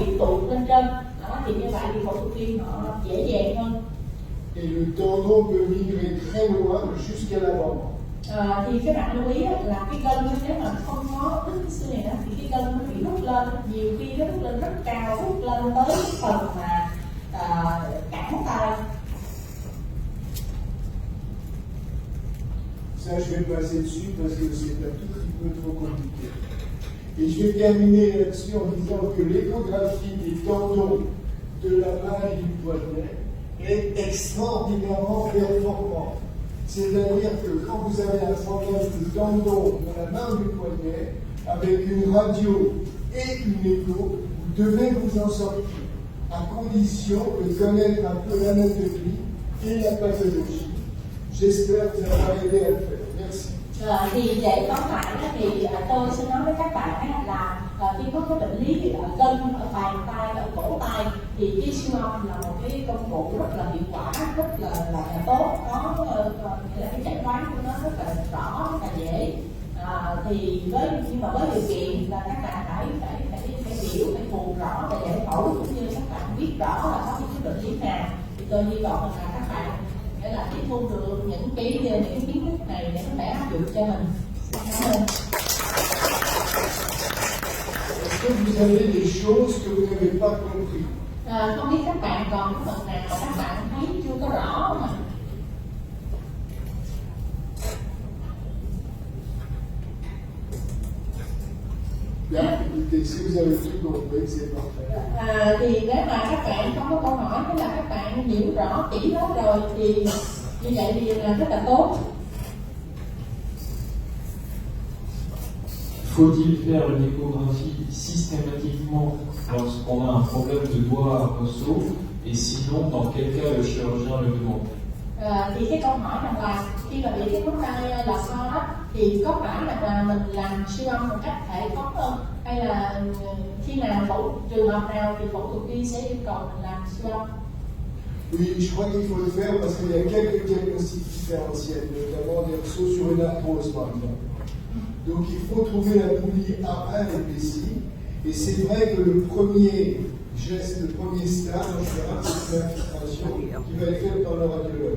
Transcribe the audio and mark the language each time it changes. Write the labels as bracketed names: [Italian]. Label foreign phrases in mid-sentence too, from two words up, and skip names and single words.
[Vietnamese] tụ lên trên. Đó, thì như vậy thì phẫu thuật viên họ dễ dàng hơn. [French] Et le tendon peut migrer très loin jusqu'à l'avant. [Vietnamese] Thì các bạn lưu ý là cái gân nếu mà không có đứt cái xương này đó, thì cái gân nó bị rút lên, nhiều khi nó rút lên rất cao, rút lên tới cái phần mà cẳng tay. [French] Ça, je vais passer dessus parce que c'est un tout petit peu trop compliqué. Et je vais terminer là-dessus en disant que l'échographie des tendons de la main et du poignet est extraordinairement performante. C'est-à-dire que quand vous avez un problème de tendon de la main ou du poignet, avec une radio et une écho, vous devez vous en sortir, à condition de connaître un peu l'anatomie et la pathologie. J'espère que ça va aider à le faire. Merci. [Vietnamese] Thì để tóm lại thì tôi sẽ nói với các bạn là khi có cái bệnh lý gân ở bàn tay, ở cổ tay, thì cái siêu âm là một cái công cụ rất là hiệu quả, rất là tốt, có là cái chẩn đoán của nó rất là rõ, rất là dễ. Nhưng mà với điều kiện là các bạn phải hiểu, phải thuộc rõ về giải phẫu, cũng như các bạn biết rõ là có những cái bệnh lý nào. Thì tôi hy vọng là các bạn để là tiếp thu được những cái kiến thức này để có thể áp dụng cho mình. Cảm ơn. [French] Est-ce que vous avez des choses que vous n'avez pas compris? [Vietnamese] Không biết các bạn còn cái phần nào mà các bạn thấy chưa có rõ mà. [French] Bien, écoutez, si vous avez tout compris, c'est parfait. [Vietnamese] Thì nếu mà các bạn không có câu hỏi, tức là các bạn hiểu rõ kỹ hết rồi thì như vậy thì là rất là tốt. [French] Faut-il faire une échographie systématiquement lorsqu'on a un problème de doigt à ressaut? Et sinon, dans quel cas le chirurgien le demande? [Vietnamese] Thì cái câu hỏi rằng là khi mà bị cái ngón tay là so đó, thì có phải là mình làm siêu âm một cách hệ thống không? Hay là khi nào trường hợp nào thì phẫu thuật viên sẽ yêu cầu mình làm siêu âm? [French] Oui, je crois qu'il faut le faire parce qu'il y a quelques diagnostics différentiels, notamment des ressauts sur une arthrose par exemple. Donc il faut trouver la poulie A1 épaissie, et c'est vrai que le premier geste, le premier stade en général, c'est l'infiltration qui va être faite par le radiologue.